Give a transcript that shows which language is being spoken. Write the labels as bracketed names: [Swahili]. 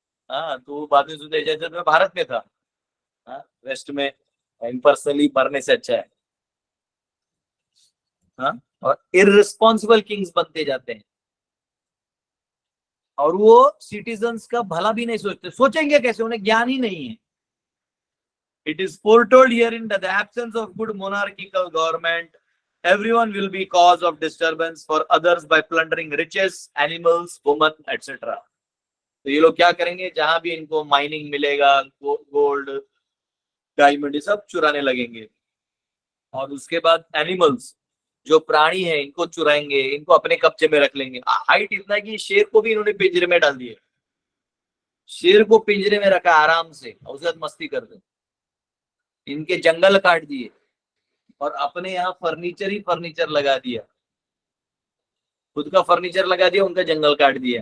[Hindi] हाँ तो बाद में सुनते जब मैं भारत में था, हाँ वेस्ट में, इम्पर्सनली मरने से अच्छा है। हाँ और इररिस्पॉन्सिबल किंग्स बनते जाते हैं, और वो सिटीजन्स का भला भी नहीं सोचते, सोचेंगे कैसे, उन्हें ज्ञान ही नहीं है। [English] It is foretold herein that the absence of good monarchical government, everyone will be cause of disturbance for others by plundering riches, animals, women, etc. [Hindi] तो ये लोग क्या करेंगे, जहां भी इनको माइनिंग मिलेगा, गोल्ड डायमंड सब चुराने लगेंगे, और उसके बाद एनिमल्स जो प्राणी है इनको चुराएंगे, इनको अपने कब्जे में रख लेंगे। हाइट इतना कि शेर को भी इन्होंने पिंजरे में डाल दिए, शेर को पिंजरे में रखा आराम से, और उसके बाद मस्ती करते, इनके जंगल काट दिए और अपने यहाँ फर्नीचर ही फर्नीचर लगा दिया, खुद का फर्नीचर लगा दिया, उनका जंगल काट दिया।